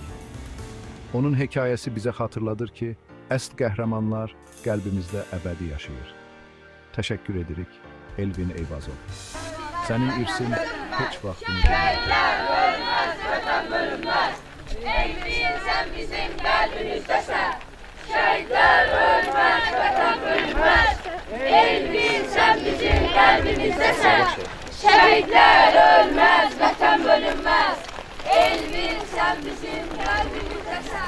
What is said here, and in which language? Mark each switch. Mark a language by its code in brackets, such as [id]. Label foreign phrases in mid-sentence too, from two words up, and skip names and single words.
[az] Onun hekayəsi bizə xatırladır ki, əsl qəhrəmanlar qəlbimizdə əbədi yaşayır. Təşəkkür edirik, Elvin Eyvazov. Sənin irsin heç vaxt unutulmayacaq. [tr] Elvin, sen bizim kalbimizdesin. Şehitler ölmez, vatan bölünmez. Elvin, sen bizim kalbimizdesin. Şehitler ölmez, vatan bölünmez. Elvin, sen bizim kalbimizdesin.